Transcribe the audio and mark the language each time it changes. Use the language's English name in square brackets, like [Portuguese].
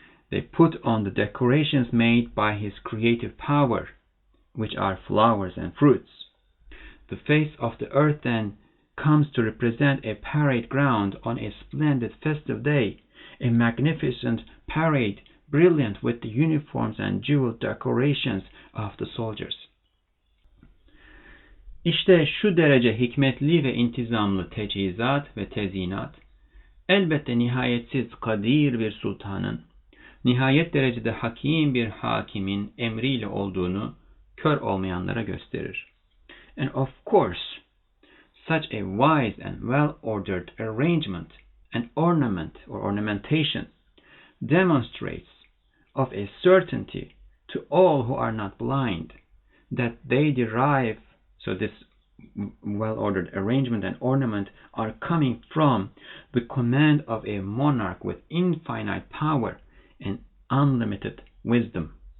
[English] They put on the decorations made by his creative power, which are flowers and fruits. The face of the earth then comes to represent a parade ground on a splendid festive day, a magnificent parade brilliant with the uniforms and jeweled decorations of the soldiers. [Turkish] İşte şu derece hikmetli ve intizamlı tecihizat ve tezyinat, elbette nihayetsiz kadir bir sultanın, nihayet derecede hakim bir hakimin emriyle olduğunu kör olmayanlara gösterir. [English] And of course, such a wise and well-ordered arrangement and ornament or ornamentation demonstrates of a certainty to all who are not blind that they derive, so this well-ordered arrangement and ornament are coming from the command of a monarch with infinite power and unlimited wisdom.